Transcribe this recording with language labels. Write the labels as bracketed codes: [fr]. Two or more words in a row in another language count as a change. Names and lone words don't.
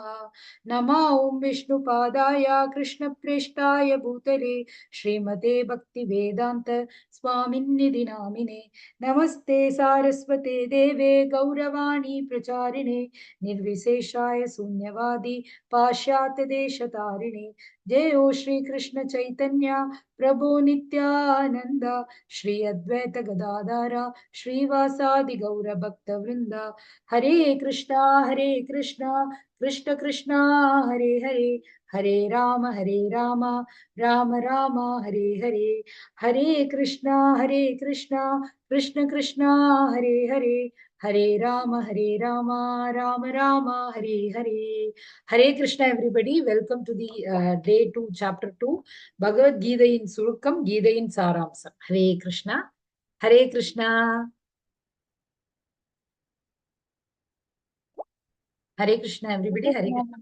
[sa] नमो ॐ विष्णुपादाय कृष्णप्रेष्ठाय भूतले श्रीमते भक्तिवेदान्त स्वामिन्निधि नामिने. नमस्ते सारस्वते देवे गौरवाणी प्रचारिणे निर्विशेषाय शून्यवादी पाश्चात्य देशतारिणे. जय हो श्री कृष्ण चैतन्य प्रभु नित्यानंद श्री अद्वैत गदाधर श्रीवासादि गौर भक्त वृंद. हरे कृष्णा कृष्ण कृष्णा हरे हरे, हरे राम राम राम हरे हरे. हरे कृष्णा कृष्ण कृष्णा हरे हरे, हरे राम राम राम हरे हरे. [ta] ஹரே கிருஷ்ணா எவ்ரிபடி. [en] welcome to the day 2 chapter 2 [ta] பகவத்கீதையின் சுருக்கம், கீதையின் சாராம்சம். ஹரே கிருஷ்ணா. ஹரே கிருஷ்ணா. ஹரே கிருஷ்ணா எவ்ரிபடி. ஹரே கிருஷ்ணா.